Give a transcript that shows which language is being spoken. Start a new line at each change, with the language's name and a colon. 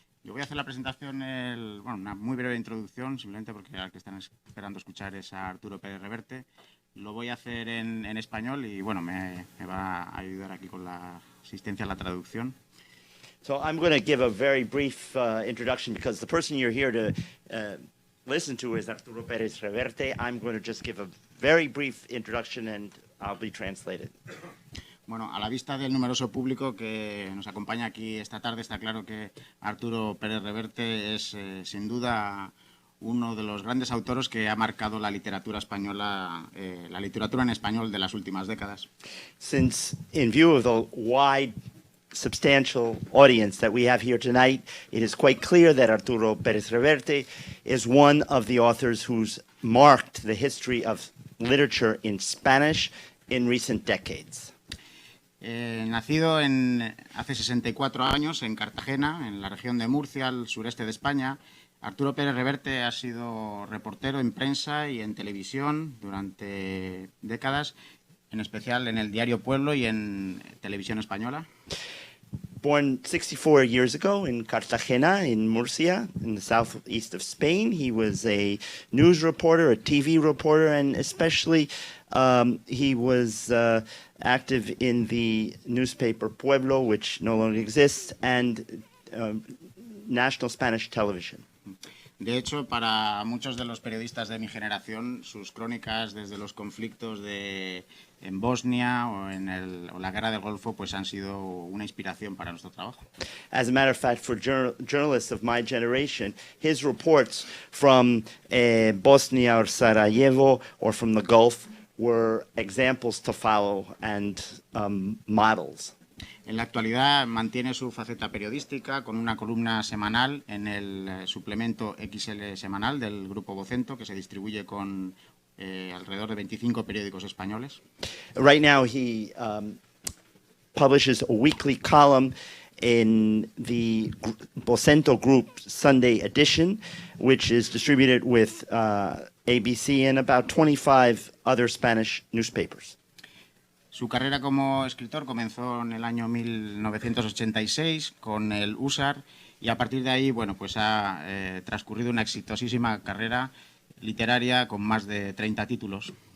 Spanish: Yo voy a hacer la presentación, bueno, una muy breve introducción, simplemente porque al que están esperando escuchar es a Arturo Pérez Reverte. Lo voy a hacer en español y, bueno, me va a ayudar aquí con la asistencia a la traducción.
English: So I'm going to give a very brief introduction because the person you're here to listen to is Arturo Perez Reverte. I'm going to just give a very brief introduction and I'll be translated.
Spanish: Bueno, a la vista del numeroso público que nos acompaña aquí esta tarde, está claro que Arturo Pérez Reverte es, sin duda, uno de los grandes autores que ha marcado la literatura española, la literatura en español de las últimas décadas.
English: Since, in view of the wide, substantial audience that we have here tonight, it is quite clear that Arturo Pérez Reverte is one of the authors who's marked the history of literature in Spanish in recent decades.
Spanish: Nacido hace 64 años en Cartagena, en la región de Murcia, al sureste de España, Arturo Pérez Reverte ha sido reportero en prensa y en televisión durante décadas, en especial en el diario Pueblo y en televisión española.
English: Born 64 years ago in Cartagena, in Murcia, in the southeast of Spain, he was a news reporter, a TV reporter, and especially he was active in the newspaper Pueblo, which no longer exists, and national Spanish television.
Spanish: De hecho, para muchos de los periodistas de mi generación, sus crónicas desde los conflictos en Bosnia o la guerra del Golfo pues han sido una inspiración para nuestro trabajo.
English: As a matter of fact, for journalists of my generation, his reports from Bosnia or Sarajevo or from the Gulf were examples to follow and models.
Spanish: En la actualidad mantiene su faceta periodística con una columna semanal en el suplemento XL semanal del Grupo Vocento, que se distribuye con alrededor de 25 periódicos españoles.
English: Right now he publishes a weekly column in the Vocento Group Sunday edition, which is distributed with ABC and about 25 other Spanish newspapers.
Spanish: Su carrera como escritor comenzó en el año 1986 con el USAR y a partir de ahí, bueno, pues ha transcurrido una exitosísima carrera literaria con más de 30 títulos.